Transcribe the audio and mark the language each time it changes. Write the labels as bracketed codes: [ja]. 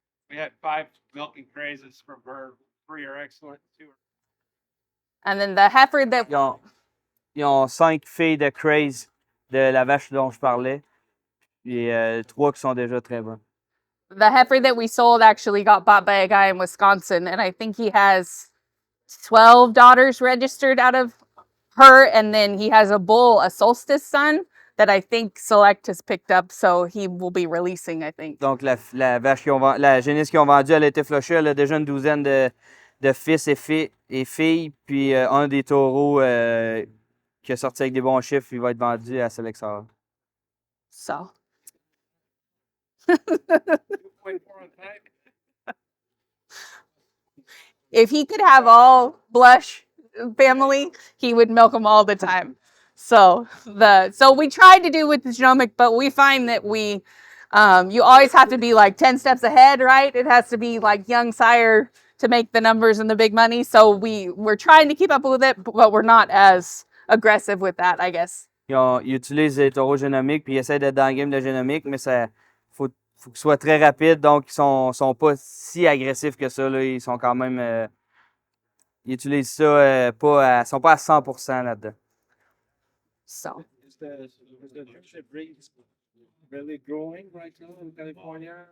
[en] We had 5 milking crazes from her. 3 are excellent. 2 are. And then the heifer that [fr] Ils ont 5 filles de craze de la vache dont je parlais. Puis 3 qui sont déjà très bonnes. [en] the heifer that we sold actually got bought by a guy in Wisconsin, and I think he has 12 daughters registered out of her, and then he has a bull, a solstice son, that I think Select has picked up, so he will be releasing, I think. [fr] Donc, la vache la génisse qu'ils ont vendue, elle a été flushée. Elle a déjà une douzaine de fils et filles. Puis un des taureaux qui a sorti avec des bons chiffres, il va être vendu à Select. [en] So 2.4 on time. if he could have all Blush family, he would milk them all the time. So we tried to do with the genomic, but we find that you always have to be like 10 steps ahead, right? It has to be like young sire to make the numbers and the big money. So we're trying to keep up with it, but we're not as aggressive with that, I guess. [fr] Ils utilisent les taureaux génomiques, puis ils essaient d'être dans le game de génomique, mais ça faut qu'ils soient très rapides, donc ils sont pas si agressifs que ça. Là. Ils sont quand même. Ils utilisent ça ils sont pas à 100% là-dedans. [en] So Is the Jersey breed really growing right now in California?